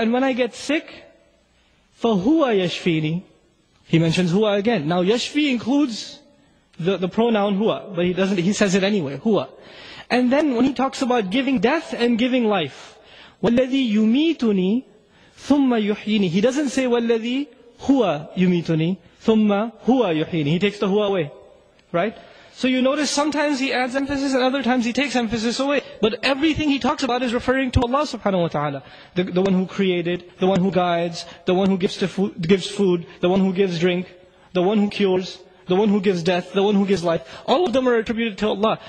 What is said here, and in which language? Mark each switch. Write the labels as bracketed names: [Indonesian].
[English] And when I get sick, [Arabic] فَهُوَ يَشْفِينِ. [English] He mentions huwa again. Now yashfi includes the pronoun huwa, but he says it anyway, huwa. And then when he talks about giving death and giving life, [Arabic] وَالَّذِي يُمِيتُنِي ثُمَّ يُحْيِينِ. [English] He doesn't say [Arabic] وَالَّذِي هُوَ يُمِيتُنِي ثُمَّ هُوَ يُحْيِينِ. [English] He takes the huwa away. Right? So you notice sometimes he adds emphasis and other times he takes emphasis away. But everything he talks about is referring to Allah subhanahu wa ta'ala. The one who created, the one who guides, the one who gives food, the one who gives drink, the one who cures, the one who gives death, the one who gives life. All of them are attributed to Allah.